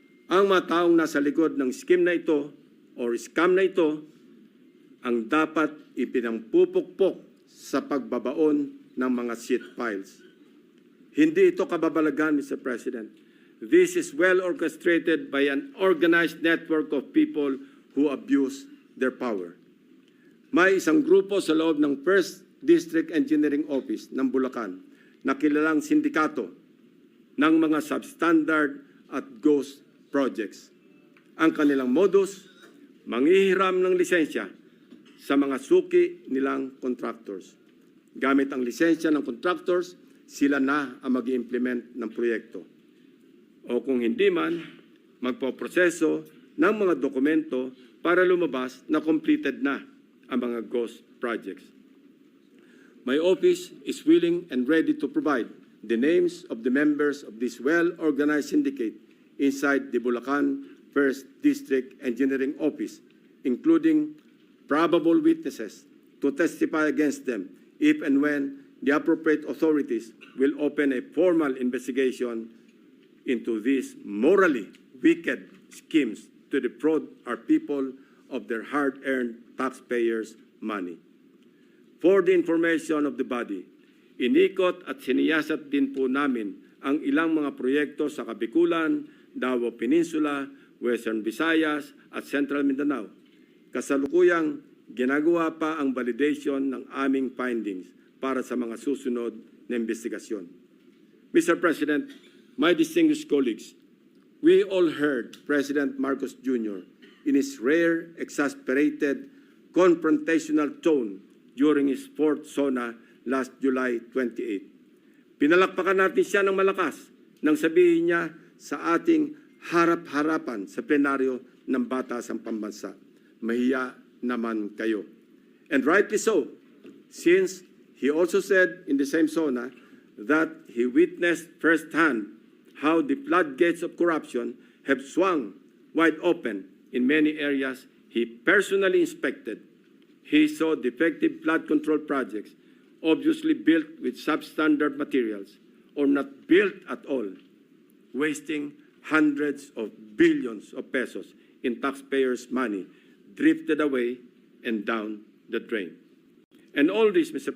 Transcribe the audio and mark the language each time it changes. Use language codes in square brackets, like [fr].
[tl] Ang mga taong nasa likod ng scheme na ito or scam na ito ang dapat ipinampupukpok sa pagbabaon ng mga seat files. Hindi ito kababalagan, Mr. President. [en] This is well orchestrated by an organized network of people who abuse their power. [tl] May isang grupo sa loob ng First District Engineering Office ng Bulacan na kilalang sindikato ng mga substandard at ghost projects. Ang kanilang modus, manghihiram ng lisensya sa mga suki nilang contractors. Gamit ang lisensya ng contractors, sila na ang mag-implement ng proyekto. O kung hindi man, magpoproseso ng mga dokumento para lumabas na completed na ang mga ghost projects. [en] My office is willing and ready to provide the names of the members of this well-organized syndicate inside the Bulacan First District Engineering Office, including probable witnesses to testify against them if and when the appropriate authorities will open a formal investigation into these morally wicked schemes to defraud our people of their hard-earned taxpayers' money. For the information of the body, [tl] inikot at siniyasat din po namin ang ilang mga proyekto sa Kabikulan, Davao Peninsula, Western Visayas at Central Mindanao. Kasalukuyang ginagawa pa ang validation ng aming findings para sa mga susunod na investigasyon. [en] Mr. President, my distinguished colleagues, we all heard President Marcos Jr. in his rare, exasperated, confrontational tone during his fourth SONA last July 28. [tl] Pinalakpakan natin siya ng malakas nang sabihin niya sa ating harap-harapan sa plenaryo ng Batasang Pambansa, mahiya naman kayo. [en] And rightly so, since he also said in the same SONA that he witnessed firsthand how the floodgates of corruption have swung wide open in many areas he personally inspected. He saw defective flood control projects, obviously built with substandard materials or not built at all, wasting hundreds of billions of pesos in taxpayers' money drifted away and down the drain. And all this, Mr.